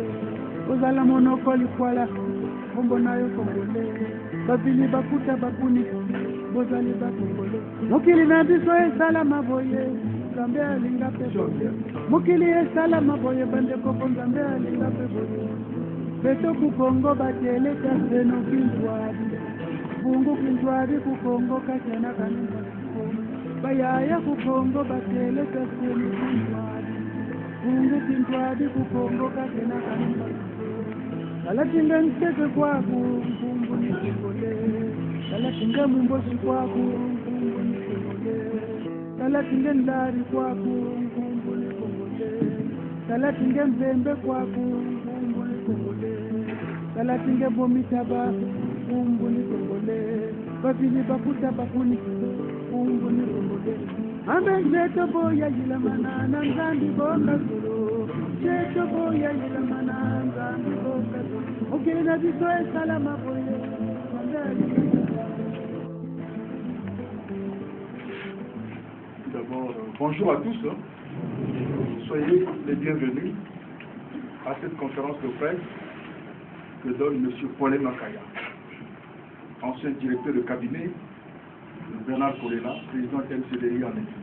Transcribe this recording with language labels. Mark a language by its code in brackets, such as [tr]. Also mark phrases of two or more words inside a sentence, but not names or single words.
[ln] Uzala monoko likwala, kombo na yo kongole. Babili bakuta bakuni, bozali bakongole. Mokili na biso esala maboye. Nzambe alinga pe boye mokili esala maboye bandeko po Nzambe alinga pe boye [kg] beto ku Kongo bateleka seno kinzwadi bungu kinzwadi ku Kongo katena kanimba bayaya ku Kongo bateleka seno kinzwadi bungu kinzwadi ku Kongo katena kanimba kalatinga nseke kwaku mpungu ni kongole kalatinga mumboshi kwaku mpungu ni kongole kalatinga ndari kwaku mpungu ni kongole kalatinga mbembe kwaku mpungu ni kongole kalatinga bomitaba mpungu ni kongole babili bakuta bakuni mpungu ni kongole ambe njeto boya yilamana na nzambi boka zulu njeto boya yilamana nzambi boka zulu ukina biso salama boye [fr] D'abord, bonjour à tous. Soyez les bienvenus à cette conférence de presse que donne M. Pôle Makaya, ancien directeur de cabinet de Bernard Kolela, président MCDI en exil.